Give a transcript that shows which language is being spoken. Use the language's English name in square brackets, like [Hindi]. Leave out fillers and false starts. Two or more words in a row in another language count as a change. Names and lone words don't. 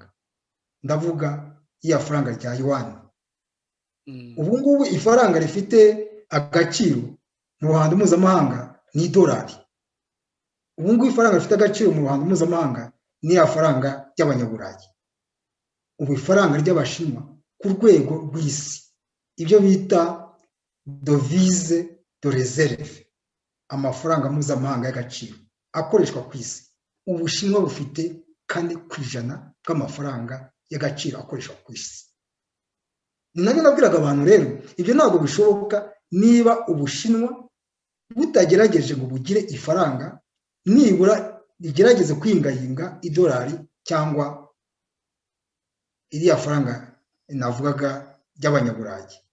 [Kinyarwanda] Ndavuga iya faranga rya yuan. Ubu ngubu ifaranga rifite agaciro mu ruhando mpuzamahanga ni $. Ubu ngubu ifaranga rifite agaciro mu ruhando mpuzamahanga ni ya faranga y'Abanyaburayi. Ubu ifaranga ry'Abashinwa ku rwego rw'isi, ibyo bita [French] devise de réserve, [Kinyarwanda] amafaranga mpuzamahanga y'agaciro akoreshwa ku isi, Ubushinwa bufite 4% bw'amafaranga y'agaciro akoreshwa ku isi. Nanjye nabwiraga abantu rero ibyo ntabwo bishoboka niba Ubushinwa butagerageje ngo bugire ifaranga nibura rigerageze kwingayinga $, cyangwa iriya faranga navugaga ry'Abanyaburayi.